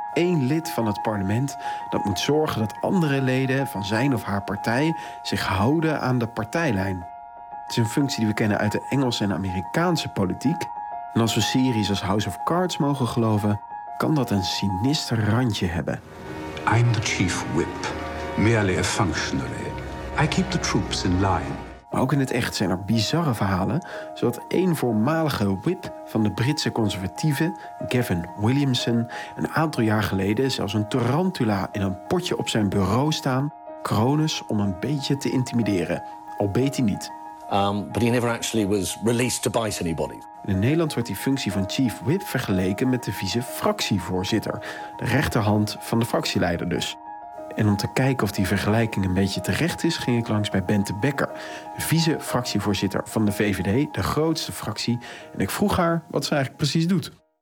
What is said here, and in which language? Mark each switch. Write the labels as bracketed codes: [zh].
[nl] Eén lid van het parlement dat moet zorgen dat andere leden van zijn of haar partij zich houden aan de partijlijn. Het is een functie die we kennen uit de Engelse en Amerikaanse politiek. En als we series als House of Cards mogen geloven, kan dat een sinister randje hebben. [en] I'm the chief whip, merely a functionary. I keep the troops in line. [nl] Maar ook in het echt zijn er bizarre verhalen, zodat één voormalige whip van de Britse conservatieve, Gavin Williamson, een aantal jaar geleden zelfs een tarantula in een potje op zijn bureau staan, Cronus om een beetje te intimideren. Al beet hij niet. [en] But he never actually was released to bite anybody. [nl] In Nederland wordt die functie van chief whip vergeleken met de vice-fractievoorzitter, de rechterhand van de fractieleider dus. En om te kijken of die vergelijking een beetje terecht is, ging ik langs bij Bente Bekker, vice-fractievoorzitter van de VVD, de grootste fractie. En ik vroeg haar wat ze eigenlijk precies doet.